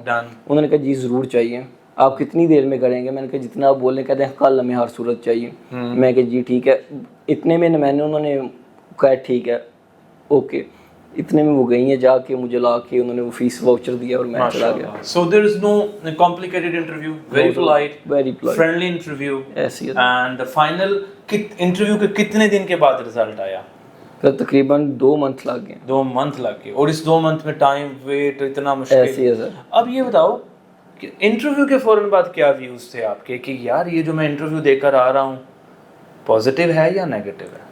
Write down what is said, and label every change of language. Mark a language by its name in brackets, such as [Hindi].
[Urdu] انہوں نے کہا جی ضرور چاہیے. آپ کتنی دیر میں کریں گے. میں نے کہا جتنا آپ بولیں. کہتے ہیں کل ہمیں ہر صورت چاہیے. میں کہ جی ٹھیک ہے. اتنے میں انہوں نے کہا ٹھیک ہے اوکے. اتنے میں وہ گئی ہیں, جا کے مجھے لا کے انہوں نے وہ فیس واؤچر دیا اور میں چلا گیا. [English] So there is no complicated interview, very polite, friendly interview. And the final interview [Urdu] کے کتنے دن کے بعد رزلٹ آیا؟ تقریباً 2 منتھ لگ گئے. 2 منتھ لگ گئے. اور اس 2 منتھ میں ٹائم ویٹ اتنا مشکل. ایسے ہے سر. اب یہ بتاؤ کہ انٹرویو کے فوراً بعد کیا ویوز تھے آپ کے کہ یار یہ جو میں انٹرویو دے کر آ رہا ہوں پازیٹیو ہے یا نیگیٹو ہے؟